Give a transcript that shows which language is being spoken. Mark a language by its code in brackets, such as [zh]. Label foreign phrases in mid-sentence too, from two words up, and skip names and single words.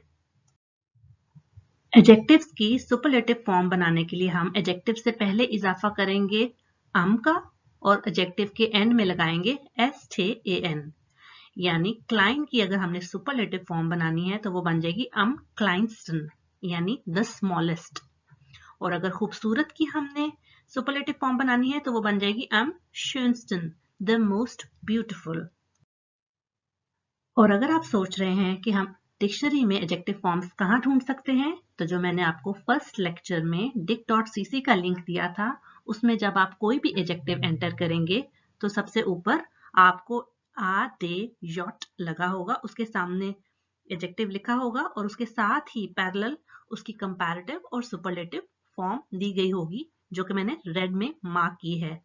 [hi] एडजेक्टिव्स की [en] superlative form [hi] बनाने के लिए हम एडजेक्टिव से पहले इजाफा करेंगे am का और एडजेक्टिव के एंड में लगाएंगे stan। यानी क्लाइन की अगर हमने [en] superlative form [hi] बनानी है तो वो बन जाएगी [de] am kleinsten [hi] यानी [en] the smallest. [hi] और अगर खूबसूरत की हमने [en] superlative form [hi] बनानी है तो वो बन जाएगी [de] am schönsten [en] the most beautiful. [hi] और अगर आप सोच रहे हैं कि हम डिक्शनरी में [en] adjective forms [hi] कहाँ ढूंढ सकते हैं, तो जो मैंने आपको [en] first lecture [hi] में dict.cc का लिंक दिया था, उसमें जब आप कोई भी एडजेक्टिव एंटर करेंगे तो सबसे ऊपर आपको आ दे यॉट लगा होगा, उसके सामने एडजेक्टिव लिखा होगा और उसके साथ ही पैरेलल उसकी कंपैरेटिव और [en] superlative form [hi] दी गई होगी, जो कि मैंने रेड में मार्क की है।